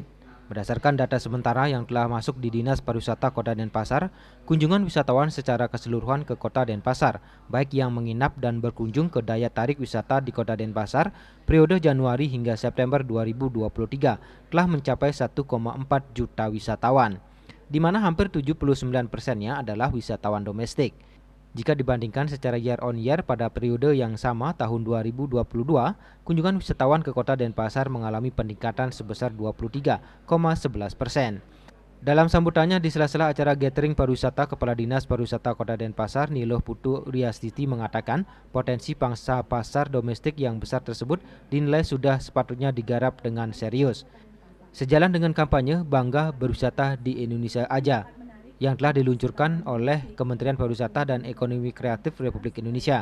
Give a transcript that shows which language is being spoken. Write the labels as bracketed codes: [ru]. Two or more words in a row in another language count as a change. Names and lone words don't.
[id] Berdasarkan data sementara yang telah masuk di Dinas Pariwisata Kota Denpasar, kunjungan wisatawan secara keseluruhan ke Kota Denpasar, baik yang menginap dan berkunjung ke daya tarik wisata di Kota Denpasar, periode Januari hingga September 2023 telah mencapai 1,4 juta wisatawan, di mana hampir 79%-nya adalah wisatawan domestik. Jika dibandingkan secara [en] year on year [id] pada periode yang sama tahun 2022, kunjungan wisatawan ke Kota Denpasar mengalami peningkatan sebesar 23,11%. Dalam sambutannya di sela-sela acara gathering pariwisata, Kepala Dinas Pariwisata Kota Denpasar, Niloh Putu Riastiti mengatakan potensi pangsa pasar domestik yang besar tersebut dinilai sudah sepatutnya digarap dengan serius. Sejalan dengan kampanye Bangga Berwisata di Indonesia Aja yang telah diluncurkan oleh Kementerian Pariwisata dan Ekonomi Kreatif Republik Indonesia.